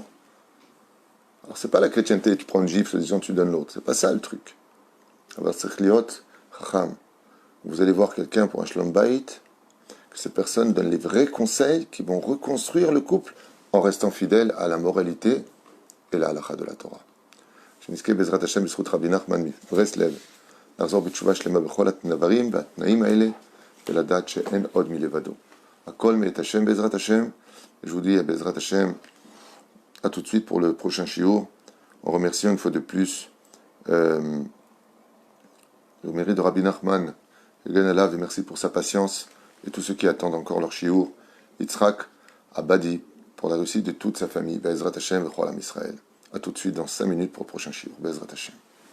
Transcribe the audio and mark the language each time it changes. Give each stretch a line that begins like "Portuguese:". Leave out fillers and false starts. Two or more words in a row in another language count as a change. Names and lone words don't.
French: Alors c'est pas la chrétienté, tu prends une gifle en disant tu donnes l'autre, c'est pas ça le truc. Alors vous allez voir quelqu'un pour un
Hebrew: שלום בית,
French: que cette personne donne les vrais conseils qui vont reconstruire le couple en restant fidèle à la moralité et la halakha de la Torah.
Hebrew: שנזכה בעזרת השם בזכות רבי נחמן מברסלב לחזור בתשובה שלמה בכל הדברים והתנאים האלה ולדעת שאין עוד מלבדו. הכל מאת השם בעזרת השם.
French: Je vous dis
Hebrew: בעזרת השם
French: à tout de suite pour le prochain shiur. En remerciant une fois de plus le mérite de Rabbi Nachman et merci pour sa patience et tous ceux qui attendent encore leur shiur. Yitzhak Abadi pour la réussite de toute sa famille.
Hebrew: בעזרת השם וכל עם ישראל.
French: A tout de suite dans 5 minutes pour le prochain shiur.
Hebrew: בעזרת השם.